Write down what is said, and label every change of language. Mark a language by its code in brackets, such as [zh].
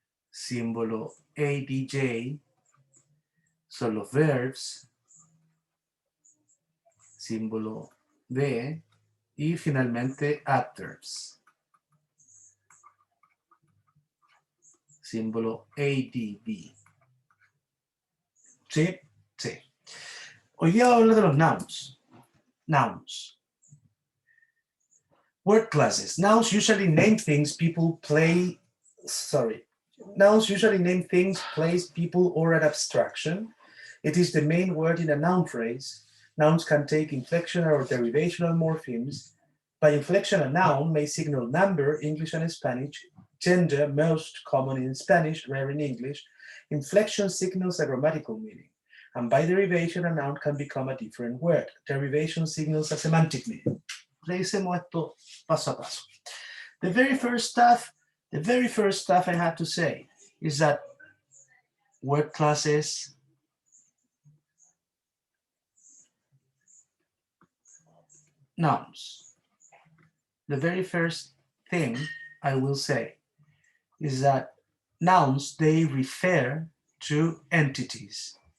[es] símbolo ADJ, son los verbs, símbolo V, y finalmente adverbs, símbolo ADV. ¿Sí? Sí. Hoy día vamos a hablar de los nouns. [en] Nouns. Word classes. Nouns usually name things, people, play. Nouns usually name things, place, people, or an abstraction. It is the main word in a noun phrase. Nouns can take inflectional or derivational morphemes. By inflection, a noun may signal number, English and Spanish, gender, most common in Spanish, rare in English. Inflection signals a grammatical meaning. And by derivation, a noun can become a different word. Derivation signals a semantic meaning. [es] Revisemos esto paso a paso. [en] The very first stuff I have to say is that word classes nouns. The very first thing I will say is that nouns, they refer to entities.